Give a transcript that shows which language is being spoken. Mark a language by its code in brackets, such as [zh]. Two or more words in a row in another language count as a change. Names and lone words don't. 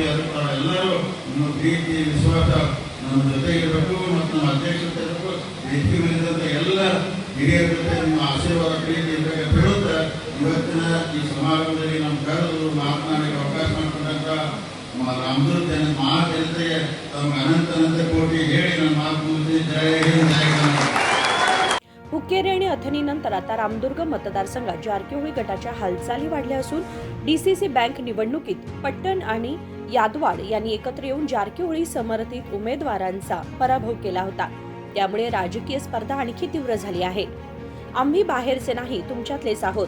[kn] ಅದಕ್ಕೆ ತಾವೆಲ್ಲರೂ ನಿಮ್ಮ ಪ್ರೀತಿ ವಿಶ್ವಾಸ ನಮ್ಮ ಜೊತೆ ಇರಬೇಕು ಮತ್ತು ನಮ್ಮ ಅಧ್ಯಕ್ಷತೆ ಇರಬೇಕು, ವೇದಿಕೆ ಮೇಲಿದ್ದಂಥ ಎಲ್ಲ ಹಿರಿಯರ ಜೊತೆ ನಿಮ್ಮ ಆಶೀರ್ವಾದ ಪ್ರೀತಿ ಇರಬೇಕು ಹೇಳುತ್ತಾ ಇವತ್ತಿನ ಈ ಸಮಾರಂಭದಲ್ಲಿ ನಮ್ಮ ಕರೆದು ಮಾತನಾಡಲಿಕ್ಕೆ ಅವಕಾಶ ಮಾಡಿಕೊಂಡಂತ ರಾಮದುರ್ಗ ಮಹಾಜನತೆಗೆ ತಮಗೆ ಅನಂತ ಕೋಟಿ ಹೇಳಿ ನನ್ನ ಮಾತು ಮುಗಿಸಿ ಜಯ ಹಿಂದ್ ಜಯ ಕರ್ನಾಟಕ। [mr] हुक्केरी आणि अथणीनंतर आता रामदुर्ग मतदारसंघात जारकिहोळी गटाच्या हालचाली वाढल्या असून डीसीसी बँक निवडणुकीत पट्टण आणि यादवाड यांनी एकत्र येऊन जारकिहोळी समर्थित उमेदवारांचा पराभव केला होता। त्यामुळे राजकीय स्पर्धा आणखी तीव्र झाली आहे। आम्ही बाहेरचे नाही, तुमच्यातलेच आहोत।